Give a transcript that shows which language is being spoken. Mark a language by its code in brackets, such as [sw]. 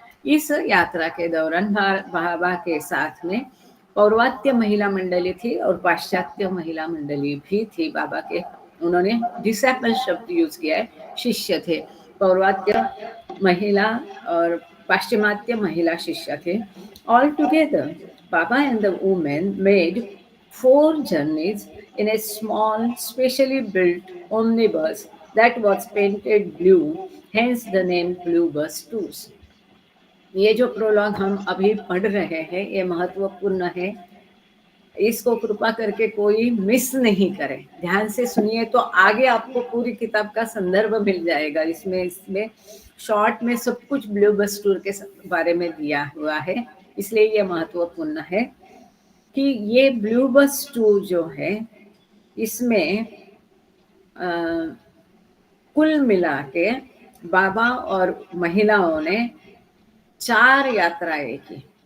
[hi] इस यात्रा के दौरान बाबा के साथ में पौर्वात्य महिला मंडली थी और पाश्चात्य महिला मंडली भी थी बाबा के। उन्होंने डिसेपल शब्द यूज किया है, शिष्य थे। पौर्वात्य महिला और पाश्चिमात्य महिला शिष्य थे। [en] All together Baba and the women made 4 journeys in a small, specially built omnibus that was painted blue, hence the name Blue Bus Tours. [hi] ये जो प्रोलॉग हम अभी पढ़ रहे हैं ये महत्वपूर्ण है, इसको कृपा करके कोई मिस नहीं करे, ध्यान से सुनिए तो आगे आपको पूरी किताब का संदर्भ मिल जाएगा। इसमें शॉर्ट में सब कुछ ब्लू बस टूर के बारे में दिया हुआ है, इसलिए ये महत्वपूर्ण है कि ये ब्लू बस टूर जो है इसमें कुल मिला के बाबा और महिलाओं ने 4 यात्राएं की।